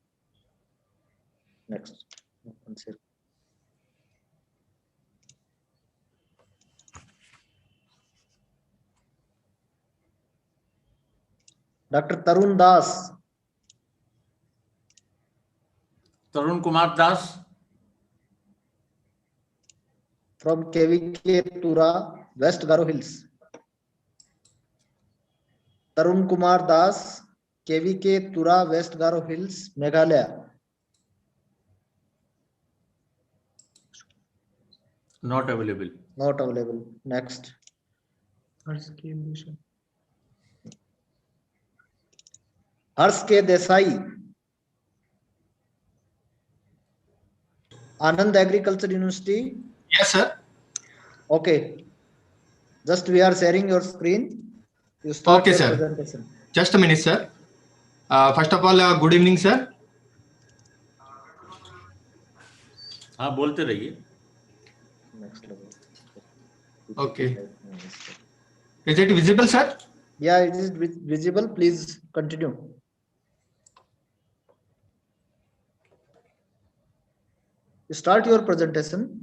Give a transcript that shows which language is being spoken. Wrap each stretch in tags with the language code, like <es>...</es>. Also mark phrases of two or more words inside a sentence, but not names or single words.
<en>Dr. Tarun Das. Tarun Kumar Das. From KVK Tura, West Garo Hills. Tarun Kumar Das, KVK Tura, West Garo Hills, Meghalaya. Not available. Not available. Next. Harsh K. Desai. Anand Agriculture University. Yes, sir. Okay. Just we are sharing your screen. You start Okay, your sir. presentation. Just a minute, sir. First of all, good evening, sir.</en> <hi>हाँ बोलते रहिए.</hi> <en>Next level. Okay. Is it visible, sir? Yeah, it is visible. Please continue. Start your presentation.</en>